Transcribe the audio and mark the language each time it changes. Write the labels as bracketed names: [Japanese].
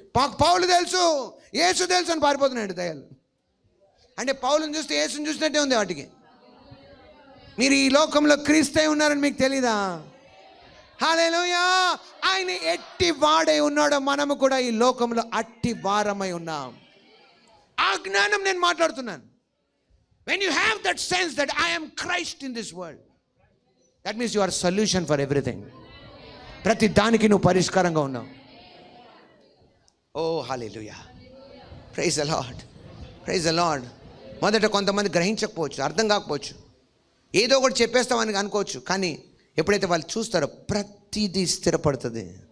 [Telugu] అవి పౌలు తెలుసు, యేసు తెలుసు అని పారిపోతున్నాడు దయాలు. అంటే పౌలుని చూస్తే యేసుని చూసినట్టే ఉంది వాటికి. మీరు ఈ లోకంలో క్రీస్తై ఉన్నారని మీకు తెలీదా? హల్లెలూయా. ఆయన ఎట్టి వాడై ఉన్నాడో మనము కూడా ఈ లోకంలో అట్టి వారమై ఉన్నాం. ఆ జ్ఞానం నేను మాట్లాడుతున్నాను. [English] When you have that sense that I am Christ in this world, that means you are a solution for everything. [Telugu] ప్రతి దానికి నువ్వు పరిష్కారంగా ఉన్నావు. ఓ హల్లెలూయా, [English] Praise the Lord, praise the Lord. [Telugu] మొదట కొంతమంది గ్రహించకపోవచ్చు, అర్థం కాకపోవచ్చు, ఏదో ఒకటి చెప్పేస్తామని అనుకోవచ్చు. కానీ ఎప్పుడైతే వాళ్ళు చూస్తారో ప్రతిదీ స్థిరపడుతుంది.